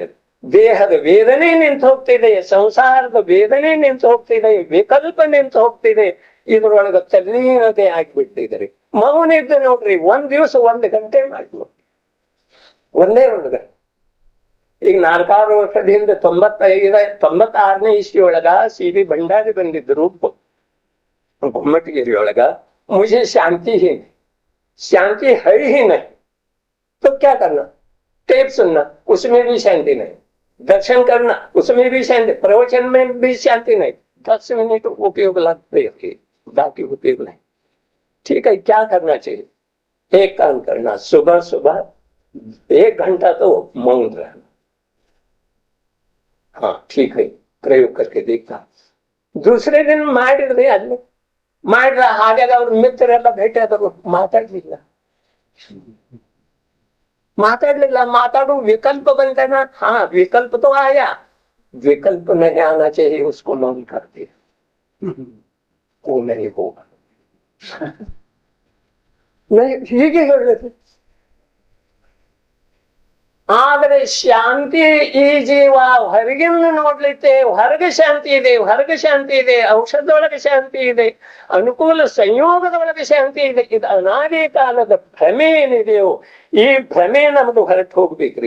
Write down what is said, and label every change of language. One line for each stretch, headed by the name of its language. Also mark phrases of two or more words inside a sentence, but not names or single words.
Kannada: ದೇಹದ ವೇದನೆ ನಿಂತು ಹೋಗ್ತಿದೆ, ಸಂಸಾರದ ವೇದನೆ ನಿಂತು ಹೋಗ್ತಿದೆ, ವಿಕಲ್ಪ ನಿಂತು ಹೋಗ್ತಿದೆ. ಇದ್ರೊಳಗ ತಲ್ಲೀನತೆ ಆಗಿಬಿಟ್ಟಿದ್ರಿ. ಮೌನ ಇದ್ದು ನೋಡ್ರಿ, 1 ದಿವಸ 1 ಗಂಟೆ ಮಾಡ್ಬೋದು, ಒಂದೇ ಗಂಟೆ. ಈಗ 4 ವರ್ಷದ ಹಿಂದೆ 96ನೇ ಇಸ್ವಿಯೊಳಗ ಸಿ ಬಿ ಭಂಡಾರಿ ಬಂದಿದ್ರು
Hindi: गुम्मटगिरी मुझे शांति ही नहीं, शांति है ही नहीं, तो क्या करना? टेप सुनना उसमें भी शांति नहीं, दर्शन करना उसमें भी शांति, प्रवचन में भी शांति नहीं, 10 मिनट उपयोग लगते, बाकी उपयोग नहीं। ठीक है, क्या करना चाहिए? एक काम करना, सुबह सुबह 1 घंटा तो मौन रहना। हाँ ठीक है, प्रयोग करके देखा। दूसरे दिन
Kannada: ಮಾಡಿದ್ರೆ ಅಲ್ಲಿ ಮಾಡ್ರ ಹಾಗಾಗ ಅವ್ರ ಮಿತ್ರರೆಲ್ಲ ಭೇಟಿ ಆದರು, ಮಾತಾಡ್ಲಿಲ್ಲ, ಮಾತಾಡೋ
Hindi: विकल्प बनता है ना, हाँ विकल्प तो आया, विकल्प नहीं आना चाहिए उसको मौन कर दिया, वो नहीं होगा।
Kannada: नहीं ಹೀಗೆ ಹೇಳಿದ್ರು। ಆದ್ರೆ ಶಾಂತಿ ಈ ಜೀವ ಹೊರಗಿಂದ ನೋಡ್ಲಿಕ್ಕೆ ಹೊರಗೆ ಶಾಂತಿ ಇದೆ, ಹೊರಗೆ ಶಾಂತಿ ಇದೆ, ಔಷಧದೊಳಗೆ ಶಾಂತಿ ಇದೆ, ಅನುಕೂಲ ಸಂಯೋಗದೊಳಗೆ ಶಾಂತಿ ಇದೆ, ಇದು ಅನಾದಿ ಕಾಲದ ಭ್ರಮೆ ಏನಿದೆಯೋ ಈ ಭ್ರಮೆ ನಮ್ದು ಹೊರಟು ಹೋಗ್ಬೇಕ್ರಿ।